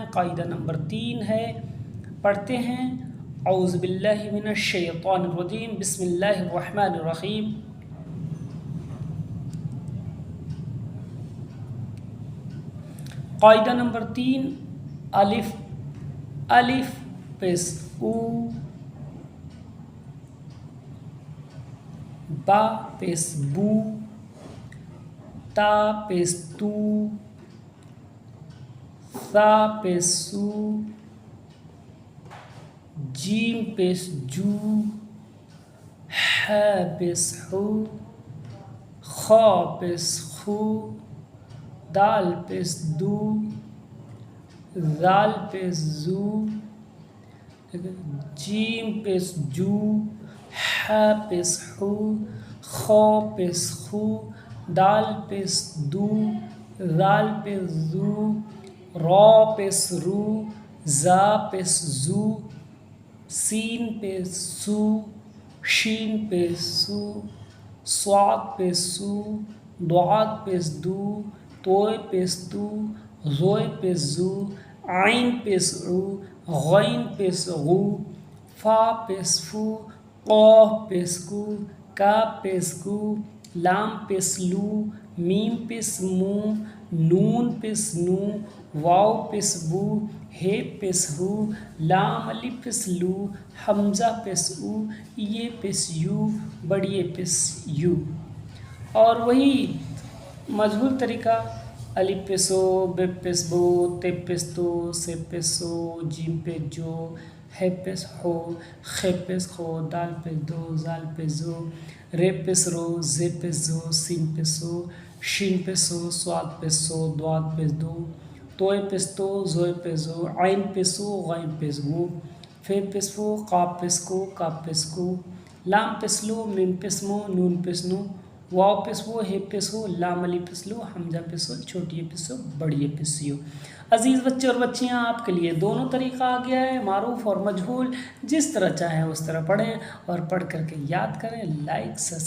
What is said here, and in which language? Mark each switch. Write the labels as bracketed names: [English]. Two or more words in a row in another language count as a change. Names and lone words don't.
[Urdu] قاعدہ نمبر 3 ہے، پڑھتے ہیں۔ [Arabic] اعوذ باللہ من الشیطان الرجیم، بسم اللہ الرحمن الرحیم۔ [Urdu] قاعدہ نمبر 3، الف پیش او، با پیش بو، تا پیش تو، ثا پیش سو، جیم پیش جو، ح پیش حو، خا پیش خو، دال پیش دو، ذال پیش زو، جیم پیش جو، ح پیش حو، خا پیش خو، دال پیش دو، ذال پیش زو، را پیش رو، زا پیش زو، سین پیش سو، شین پیش سو، صاد پیش سو، ضاد پیش دو، طوء پیش تو، ظوء پیش زو، عین پیش عو، غین پیش غو، فا پیش فو، قاف پیش کو، کاف پیش کو، لام پیش لو، میم پیش مو، نون پیش نو، واو پیش بو، ہے پیش ہو، لام الف پیش لو، حمزہ پیش او، یہ پیش یو، بڑی پیش یو۔ اور وہی مجہول طریقہ، الف پیش او، ب پیش بو، ت پیش تو، س پیش سو، جیم پیش جو، ح پیش حو، خ پیش خو، دال پیش دو، زال پیش زو، ر پیش رو، ز پیش زو، سین پیش سو، شین پیش سو، صاد پیش سو، ضاد پیش دو، طوء پیش تو، ظوء پیش زو، عین پیش سو، غین پیش غو، ف پیش فو، قاف پیش کو، کاف پیش کو، لام پیش لو، میم پیش مو، نون پیش نو، واو پیش وہ، ہے پیش ہو، لام الف پیش لو، حمزہ پیش ہو، چھوٹی پیش ہو، بڑی پیش یو۔ عزیز بچے اور بچیاں، آپ کے لیے دونوں طریقہ آ گیا ہے، معروف اور مجہول، جس طرح چاہیں اس طرح پڑھیں اور پڑھ کر کے یاد کریں۔